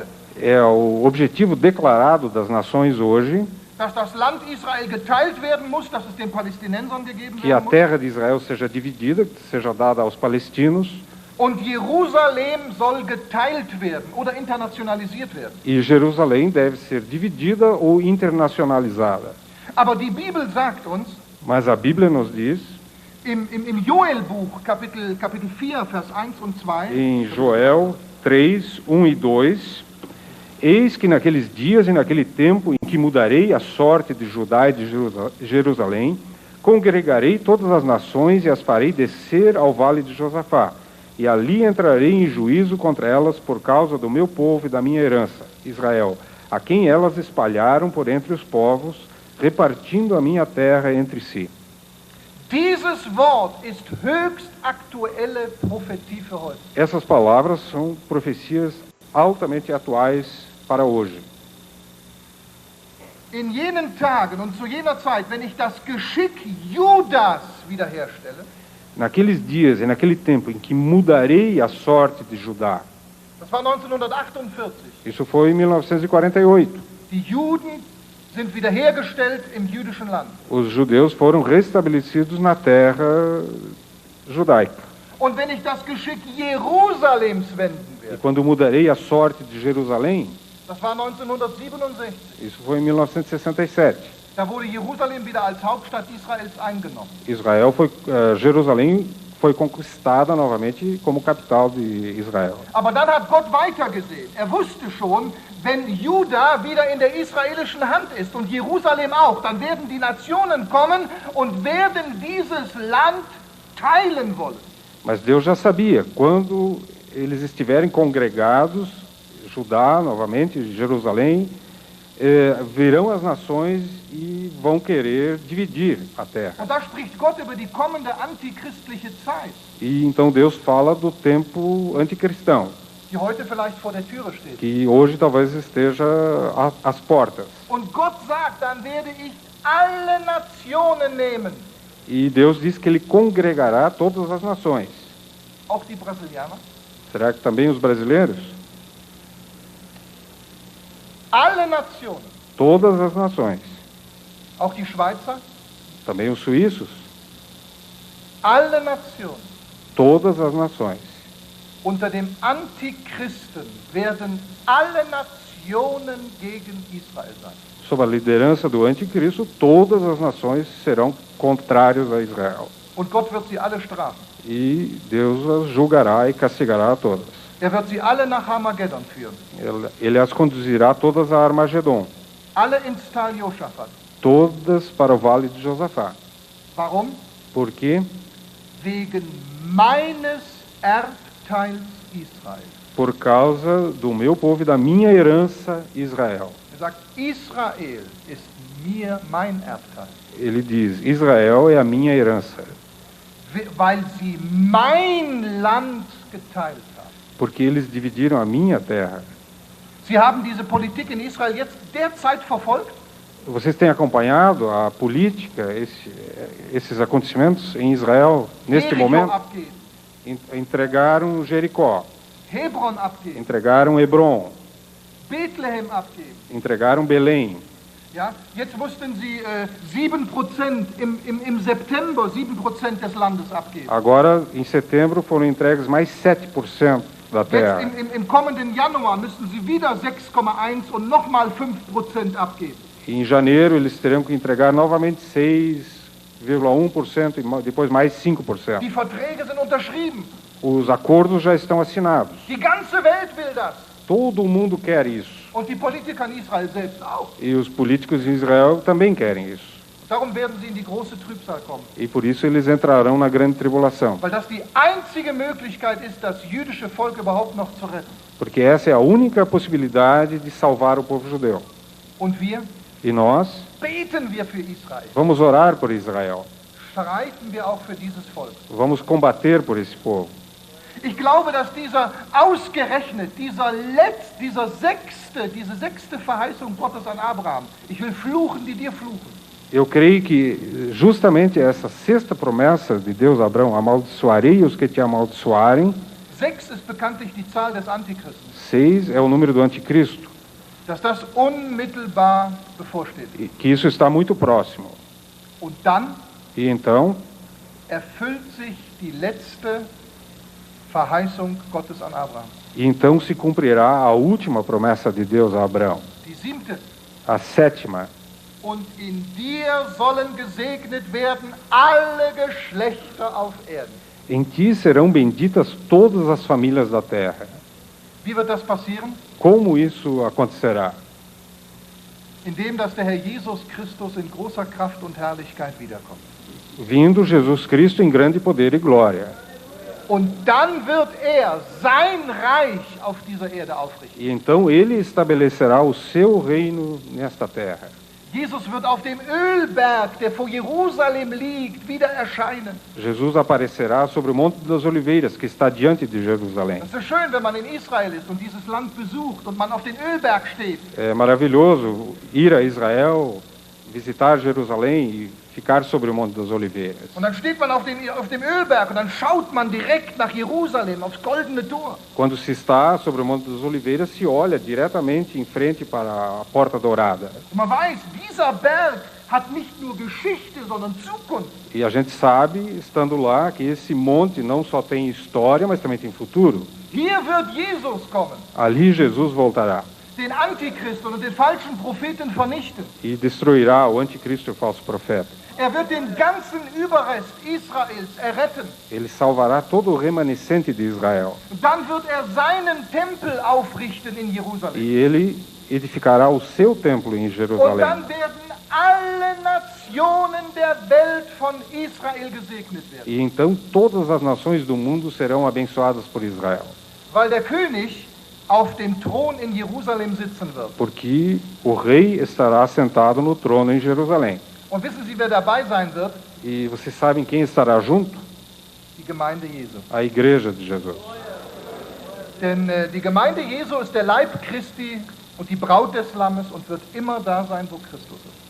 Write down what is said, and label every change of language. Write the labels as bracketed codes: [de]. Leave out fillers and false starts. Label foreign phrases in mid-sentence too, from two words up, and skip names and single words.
[pt] É o objetivo declarado das nações hoje [de] dass das Land Israel geteilt werden muss, dass es den Palästinensern gegeben [pt] que a [de] werden muss. [pt] terra de Israel seja dividida, que seja dada aos palestinos, [de] Und Jerusalem soll geteilt werden oder internationalisiert werden. [pt] e Jerusalém deve ser dividida ou internacionalizada. [de] Aber die Bibel sagt uns, [pt] Mas a Bíblia nos diz, [de] Im Joel-Buch, Kapitel 4, Vers 1 und 2, [pt] Em Joel 3, 1 e 2, eis que naqueles dias e naquele tempo em que mudarei a sorte de Judá e de Jerusalém, congregarei todas as nações e as farei descer ao vale de Josafá, e ali entrarei em juízo contra elas por causa do meu povo e da minha herança, Israel, a quem elas espalharam por entre os povos, repartindo a minha terra entre si. [de] dieses Wort ist höchst aktuelle Prophetie für heute. [pt] Essas palavras são profecias altamente atuais para hoje. [de] In jenen Tagen und zu jener Zeit, wenn ich das Geschick Judas wiederherstelle, [pt] Naqueles dias e naquele tempo em que mudarei a sorte de Judá, [de] das war 1948, [pt] isso foi em 1948, [de] die Juden sind wiederhergestellt im jüdischen Land. [pt] os judeus foram restabelecidos na terra judaica. [de] Und wenn ich das Geschick Jerusalems wenden [pt] E [de] werde, [pt] quando mudarei a sorte de Jerusalém, [de] das war 1967, [pt] isso foi em 1967. [de] da wurde Jerusalem wieder als Hauptstadt Israels eingenommen. [pt] Jerusalém foi conquistada novamente como capital de Israel. [de] Aber dann hat Gott weitergesehen. Er wusste schon, wenn Juda wieder in der israelischen Hand ist und Jerusalem auch, dann werden die Nationen kommen und werden dieses Land teilen wollen. [pt] Mas Deus já sabia, quando eles estiverem congregados, Judá novamente, Jerusalém, virão as nações e vão querer dividir a terra. [de] Und da spricht Gott über die kommende antichristliche Zeit, [pt] E então Deus fala do tempo anticristão, [de] die heute vielleicht vor der Türe steht. [pt] que hoje talvez esteja às portas. [de] Und Gott sagt, dann werde ich alle Nationen nehmen, [pt] E Deus diz que ele congregará todas as nações. [de] auch die Brasilianer, [pt] Será que também os brasileiros? [de] alle Nationen, [pt] Todas as nações. [de] auch die Schweizer, [pt] Também os suíços? [de] alle Nationen. [pt] Todas as nações. [de] Unter dem Antichristen werden alle Nationen gegen Israel sein. [pt] Sob a liderança do anticristo, todas as nações serão contrárias a Israel. [de] Und Gott wird sie alle strafen. [pt] E Deus as julgará e castigará a todas. [de] Er wird sie alle nach Armageddon führen. [pt] Ele as conduzirá todas a Armagedon, [de] Alle ins Tal Josaphat. [pt] todas para o vale de Josafá. [de] Warum? [pt] Por quê? [de] Wegen meines Erbteils Israel. [pt] Por causa do meu povo e da minha herança, Israel. [de] Er sagt, Israel ist mir mein Erbteil. [pt] Ele diz, Israel é a minha herança, [de] Weil sie mein Land geteilt haben. [pt] porque eles dividiram a minha terra. [de] Sie haben diese Politik in Israel jetzt derzeit verfolgt. [pt] Vocês têm acompanhado a política, esses acontecimentos em Israel, neste [de] Jericho [pt] momento? [de] abgeben, [pt] Entregaram Jericó, [de] Hebron abgeben, [pt] entregaram Hebron, [de] Bethlehem abgeben. [pt] entregaram Belém. [de] Ja, jetzt mussten sie 7% im September 7% des Landes abgeben. [pt] Agora, em setembro, foram entregues mais 7% da [de] Jetzt [pt] terra. [de] im kommenden Januar müssen sie wieder 6,1 und nochmal 5% abgeben. [pt] E em janeiro, eles terão que entregar novamente 6,1% e depois mais 5%. [de] Die Verträge sind unterschrieben. [pt] Os acordos já estão assinados. [de] Die ganze Welt will das. [pt] Todo mundo quer isso. [de] Und die Politiker in Israel selbst auch. [pt] E os políticos em Israel também querem isso. [de] Darum werden sie in die große Trübsal kommen. [pt] E por isso eles entrarão na grande tribulação. [de] Weil das die einzige Möglichkeit ist, das jüdische Volk überhaupt noch zu retten. [pt] Porque essa é a única possibilidade de salvar o povo judeu. [de] Und wir? [pt] E nós [de] Beten wir für Israel. [pt] vamos orar por Israel. [de] Streiten wir auch für dieses Volk. [pt] Vamos combater por esse povo. [de] Ich glaube, dass ausgerechnet diese sechste Verheißung Gottes an Abraham, ich will fluchen, die dir fluchen. [pt] Eu creio que justamente essa sexta promessa de Deus a Abraão, amaldiçoarei os que te amaldiçoarem, [de] 6 ist bekanntlich die Zahl des Antichristen, [pt] 6 é o número do anticristo, [de] dass das unmittelbar bevorsteht. [pt] e que isso está muito próximo. [de] Und dann [pt] E então [de] erfüllt sich die letzte Verheißung Gottes an Abraham. [pt] se cumprirá a última promessa de Deus a Abraão, [de] Die 7. [pt] a sétima. [de] und in dir sollen gesegnet werden alle Geschlechter auf Erden. [pt] Em ti serão benditas todas as famílias da terra. [de] Wie wird das passieren? [pt] Como isso acontecerá? [de] Indem, dass der Herr Jesus Christus in großer Kraft und Herrlichkeit wiederkommt. [pt] Vindo Jesus Cristo em grande poder e glória. [de] Und dann wird er sein Reich auf dieser Erde aufrichten. [pt] E então ele estabelecerá o seu reino nesta terra. [de] Jesus wird auf dem Ölberg, der vor Jerusalem liegt, wieder erscheinen. [pt] Jesus aparecerá sobre o Monte das Oliveiras, que está diante de Jerusalém. [de] Es ist schön, wenn man in Israel ist und dieses Land besucht und man auf den Ölberg steht. [pt] É maravilhoso ir a Israel, visitar Jerusalém e ficar sobre o Monte das Oliveiras. [de] Und dann steht man auf dem Ölberg und dann schaut man direkt nach Jerusalem, aufs goldene Tor. [pt] Quando se está sobre o Monte das Oliveiras, se olha diretamente em frente para a Porta Dourada. [de] Und man weiß, dieser Berg hat nicht nur Geschichte, sondern Zukunft. [pt] E a gente sabe, estando lá, que esse monte não só tem história, mas também tem futuro. [de] Hier wird Jesus kommen, [pt] Ali Jesus voltará [de] den Antichristen und den falschen Propheten vernichten. [pt] e destruirá o anticristo e o falso profeta. [de] Er wird den ganzen Überrest Israels erretten. [pt] Ele salvará todo o remanescente de Israel. [de] Und dann wird er seinen Tempel aufrichten in Jerusalem. [pt] E ele edificará o seu templo em [de] Und [pt] Jerusalém. [de] dann werden alle Nationen der Welt von Israel gesegnet werden. [pt] E então todas as nações do mundo serão abençoadas por Israel. [de] Weil der König auf dem Thron in Jerusalem sitzen wird. [pt] Porque o rei estará sentado no trono em Jerusalém. [de] Und wissen Sie, wer dabei sein wird? [pt] E vocês sabem quem estará junto? [de] Die Gemeinde Jesu. [pt] A igreja de Jesus. [de] Denn die Gemeinde Jesu ist der Leib Christi und die Braut des Lammes und wird immer da sein, wo Christus ist.